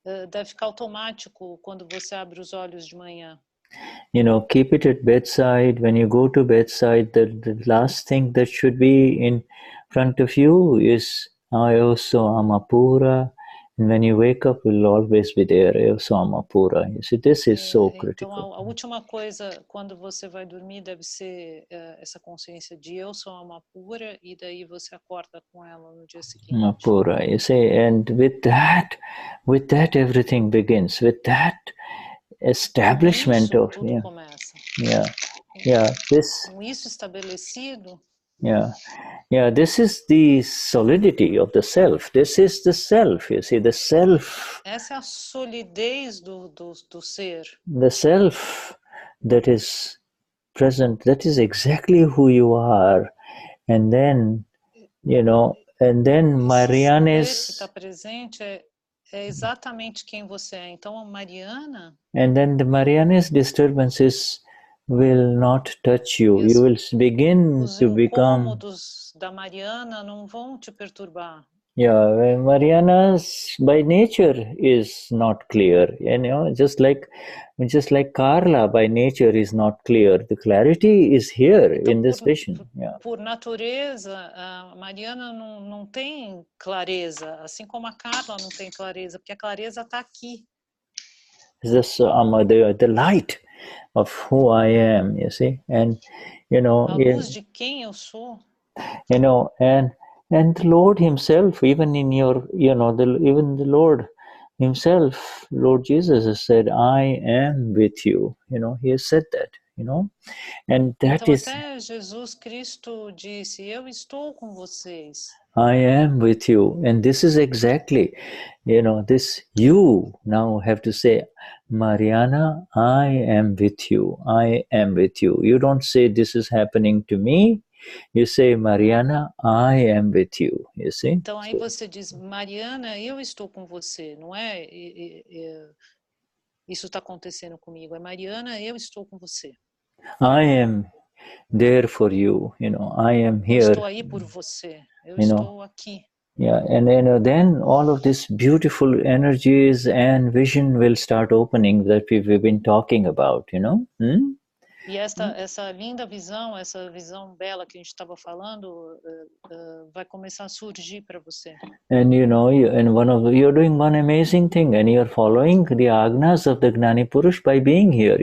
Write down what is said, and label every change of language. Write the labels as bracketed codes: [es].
[pt] Deve ficar automático quando você abre os olhos de manhã. [en] You know, keep it at bedside. When you go to bedside, the last thing that should be in front of you is Ayoso Amapura. And when you wake up, it will always be there, Ayoso Amapura. You see, this is so critical. [pt] Então, a última coisa, quando você vai dormir, deve ser essa consciência de eu sou alma pura, e daí você acorda com ela no dia seguinte. [en] Amapura, you see, and with that, everything begins. With that establishment [pt] isso, [en] of [pt] tudo começa. [en] This. [pt] Com isso estabelecido. [en] This is the solidity of the self. This is the self. You see, the self. [pt] Essa é a solidez do ser. [en] The self that is present. That is exactly who you are, and then, you know, and then Mariana is. [pt] Que está presente é exatamente quem você é. Então, a Mariana. [en] And then the Mariana's disturbances will not touch you. You will begin to become. [pt] Os incômodos da Mariana não vão te perturbar. [en] Mariana's by nature is not clear. You know, just like Carla by nature is not clear. The clarity is here in this vision. [pt] Por natureza, a Mariana não tem clareza, assim como a Carla não tem clareza, porque a clareza está aqui. [en] This the light of who I am, you see, and you know, [pt] a luz de quem eu sou. [en] You know, and the Lord Himself, even in your, you know, even the Lord Himself, Lord Jesus has said, "I am with you." You know, He has said that. You know, and that [pt] então, [en] is. [pt] Até Jesus Cristo disse: "Eu estou com vocês." [en] I am with you, and this is exactly, you know, this you now have to say, Mariana, I am with you. I am with you. You don't say this is happening to me. You say, Mariana, I am with you. You see? [pt] Então aí você diz, Mariana, eu estou com você. Não é isso está acontecendo comigo. É Mariana, eu estou com você. [en] I am there for you. You know, I am here. [pt] Eu estou aí por você. Eu estou aqui. [en] And you know, then all of these beautiful energies and vision will start opening that we've been talking about, you know. [pt] E essa linda visão, essa visão bela que a gente estava falando, vai começar a surgir para você. [en] And you know, you're doing one amazing thing, and you're following the Agnas of the Gnani Purush by being here.